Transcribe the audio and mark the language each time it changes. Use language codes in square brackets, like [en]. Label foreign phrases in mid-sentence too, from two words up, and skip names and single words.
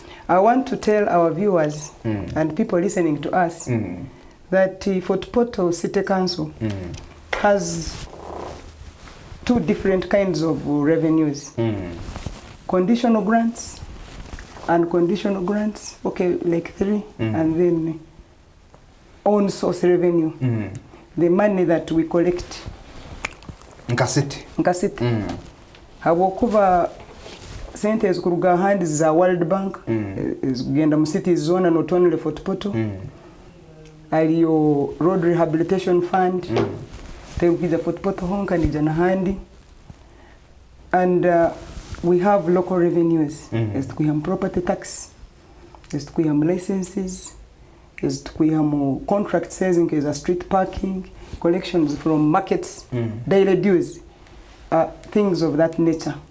[en] I want to tell our viewers and people listening to us that Fort Portal City Council has two different kinds of revenues. Conditional grants and conditional grants, okay, like three, and then own source revenue. The money that we collect. [ttj] Nkasiti. Habokuva sente ezikuruga handi za World Bank, ezigenda mu [en] city zone not only [ttj] Fort Portal. [en] Aliyo road rehabilitation fund. [ttj] The Fort Portal honka nija na handi. [en] And we have local revenues. We have property tax. We have licenses. ezitukuihamu contract sizing as a street parking, collections from markets, daily dues, things of that nature.